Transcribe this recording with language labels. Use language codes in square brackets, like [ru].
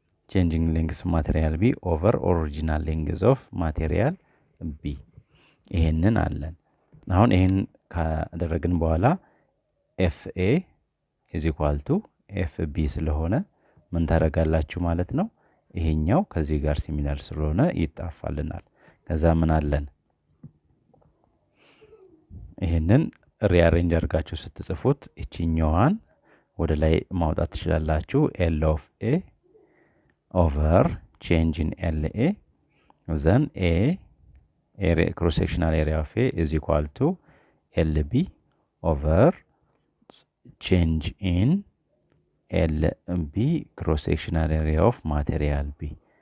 [en] changing length of material B over original length of material B [am] ይሄንን አለን። አሁን ይሄን ካደረግን በኋላ [en] FA is equal to FB [am] ስለሆነ ምን ታደርጋላችሁ ማለት ነው? ይሄኛው ከዚህ ጋር ሲሚላር ስለሆነ ይጣፋልናል። ከዛ ምን አለን? ይሄንን ሪአሬንጅ አድርጋችሁ ስትጽፉት እቺኛዋን ወደ ላይ ማውጣት ትችላላችሁ። [en] L of A over change in LA then area cross sectional area of A is equal to LB over change in LB cross sectional area of material B.